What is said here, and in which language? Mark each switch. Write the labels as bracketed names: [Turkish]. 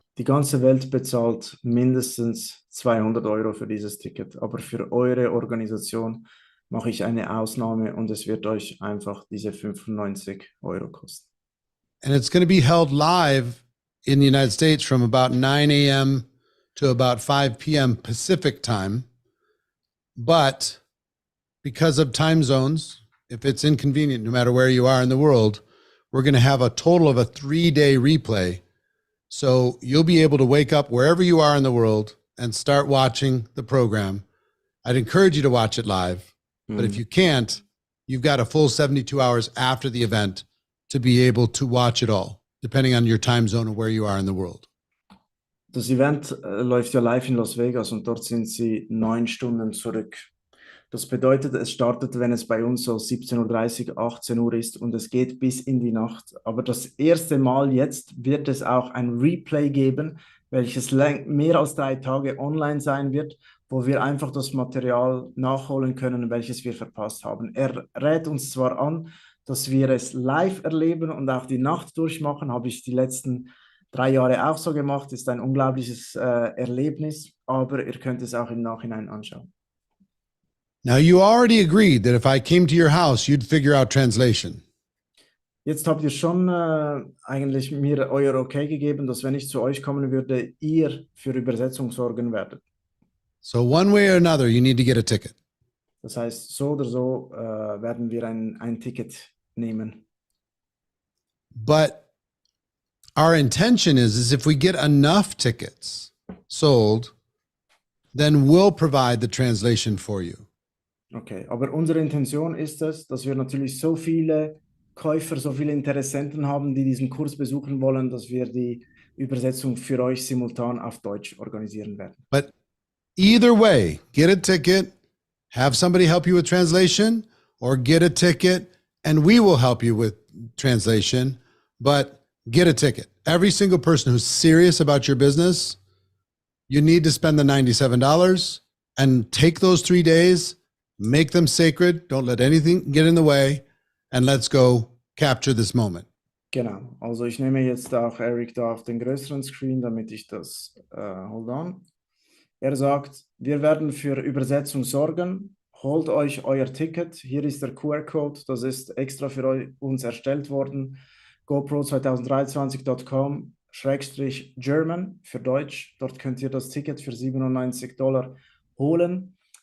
[German] Die ganze Welt bezahlt mindestens 200 Euro für dieses Ticket, aber für eure Organisation mache ich eine Ausnahme und es wird euch einfach diese 95 Euro kosten. [English] And it's going to be held live in the United States from about 9 a.m. to about 5 p.m. Pacific time. But because of time zones, if it's inconvenient, no matter where you are in the world, we're going to have a total of a 3-day replay. So you'll be able to wake up wherever you are in the world and start watching the program. I'd encourage you to watch it live, but if you can't, you've got a full 72 hours after the event to be able to watch it all, depending on your time zone and where you are in the world. [German] Das Event läuft ja live in Las Vegas und dort sind sie 9 Stunden zurück. Das bedeutet, es startet, wenn es bei uns so 17:30 Uhr, 18 Uhr ist und es geht bis in die Nacht. Aber das erste Mal jetzt wird es auch ein Replay geben, welches mehr als 3 Tage online sein wird, wo wir einfach das Material nachholen können, welches wir verpasst haben. Er rät uns zwar an, dass wir es live erleben und auch die Nacht durchmachen, habe ich die letzten 3 Jahre auch so gemacht, ist ein unglaubliches Erlebnis, aber ihr könnt es auch im Nachhinein anschauen. [English] Now, you already agreed that if I came to your house, you'd figure out translation. [German] Jetzt habt ihr schon eigentlich mir euer Okay gegeben, dass wenn ich zu euch kommen würde, ihr für Übersetzung sorgen werdet. [English] So one way or another, you need to get a ticket. [German] Das heißt, so oder so werden wir ein Ticket nehmen. [English] But our intention is if we get enough tickets sold, then we'll provide the translation for you. [German] Okay, aber unsere Intention ist es, dass wir natürlich so viele Käufer, so viele Interessenten haben, die diesen Kurs besuchen wollen, dass wir die Übersetzung für euch simultan auf Deutsch organisieren werden. [English] But either way, get a ticket, have somebody help you with translation, or get a ticket and we will help you with translation, but get a ticket. Every single person who's serious about your business, you need to spend the $97 and take those 3 days, make them sacred, don't let anything get in the way, and let's go capture this moment. [German] Genau, also ich nehme jetzt auch Eric da auf den größeren Screen, damit ich das, [English] hold on. [German] Er sagt, wir werden für Übersetzung sorgen, holt euch euer Ticket, hier ist der QR-Code, das ist extra für uns erstellt worden, gopro2023.com/German für Deutsch, dort könnt ihr das Ticket für $97 holen.